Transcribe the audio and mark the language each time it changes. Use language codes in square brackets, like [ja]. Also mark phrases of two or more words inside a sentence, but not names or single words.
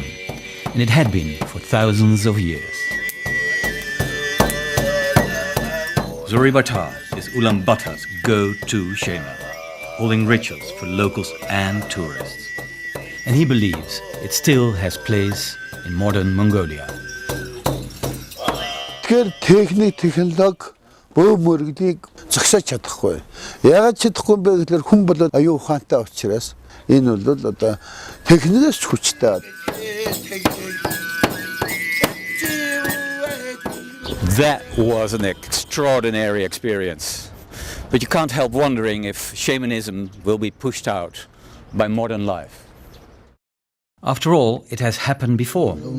[en] And it had been for thousands of years. Zoribata is Ulaanbaatar's go-to shaman, holding rituals for locals and tourists. And he believes it still has place in modern Mongolia. Technique, [mn] технологи бөө мөргөлийг зогсоож чадахгүй. Яагаад чадахгүй бэ гэхээр хүн бол аюу ухаантай учраас энэ бол одоо техникээс хүчтэй. [en] That was an extraordinary experience. But you can't help wondering if shamanism will be pushed out by modern life. After all, it has happened before.